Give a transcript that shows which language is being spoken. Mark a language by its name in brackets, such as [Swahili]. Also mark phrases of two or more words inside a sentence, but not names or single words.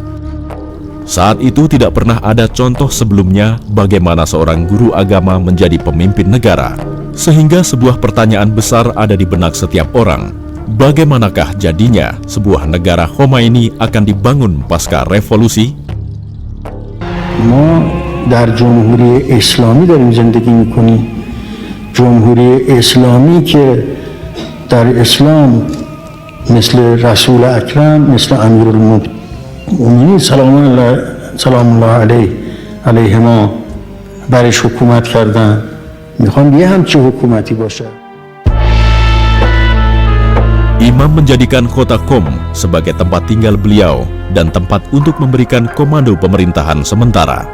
[Indonesian] Saat itu tidak pernah ada contoh sebelumnya bagaimana seorang guru agama menjadi pemimpin negara, sehingga sebuah pertanyaan besar ada di benak setiap orang. Bagaimanakah jadinya sebuah negara Khomeini akan dibangun pasca revolusi? [Persian] ما در جمهوری اسلامی داریم زندگی میکنیم، جمهوری اسلامی که در اسلام مثل رسول اکرم، مثل امیرالمؤمنین سلام الله علیهما برش حکومت کردن. میخوام یه همچین حکومتی باشه. [Indonesian] Imam menjadikan kota Qom sebagai tempat tinggal beliau dan tempat untuk memberikan komando pemerintahan sementara.